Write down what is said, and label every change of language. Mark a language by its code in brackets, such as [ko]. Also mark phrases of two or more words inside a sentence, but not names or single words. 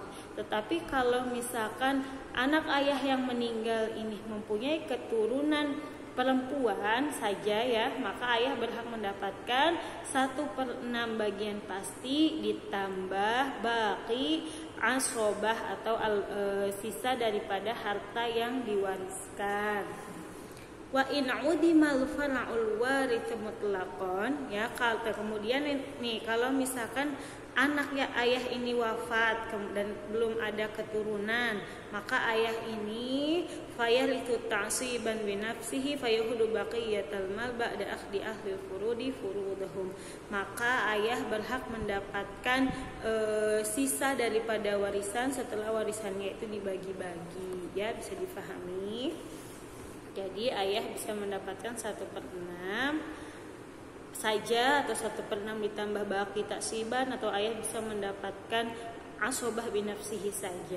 [id] Tetapi kalau misalkan anak ayah yang meninggal ini mempunyai keturunan perempuan saja ya, maka ayah berhak mendapatkan 1/6 bagian pasti ditambah [ar] باقي عصبة [id] atau sisa daripada harta yang diwariskan. [ar] وإن عدم الفرع الوارث مطلقا [id] ya, kemudian nih kalau misalkan anak ya ayah ini wafat dan belum ada keturunan, maka ayah ini [ar] فيرث تعصيبا بنفسه فيأخذ باقية المال بعد أخذ أهل الفروض فروضهم, [id] maka ayah berhak mendapatkan sisa daripada warisan setelah warisannya itu dibagi-bagi ya, bisa difahami. Jadi ayah bisa mendapatkan 1/6 saja atau 1/6 ditambah [ar] باقي تعصيبا, [id] atau ayah bisa mendapatkan [ar] عصبة بنفسه [id] saja.